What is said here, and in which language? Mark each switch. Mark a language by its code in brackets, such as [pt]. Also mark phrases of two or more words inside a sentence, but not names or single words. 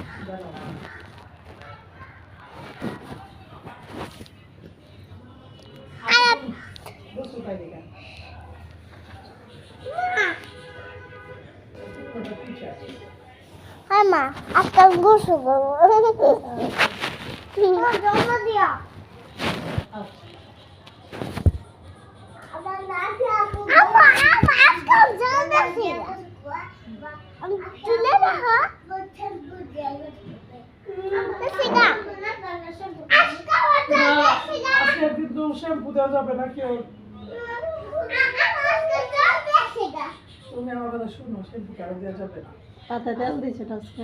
[ms] Hai ma, akan gosok dulu. Jangan dia. Apa akan jangan sih? Tulen ha? Sega. [bn] আজকে কিন্তু শ্যাম্পু দেওয়া যাবে না কেউ। তুমি আমার কথা শুনো, শ্যাম্পু কেন দেওয়া যাবে না? মাথায় তেল দিছে আজকে।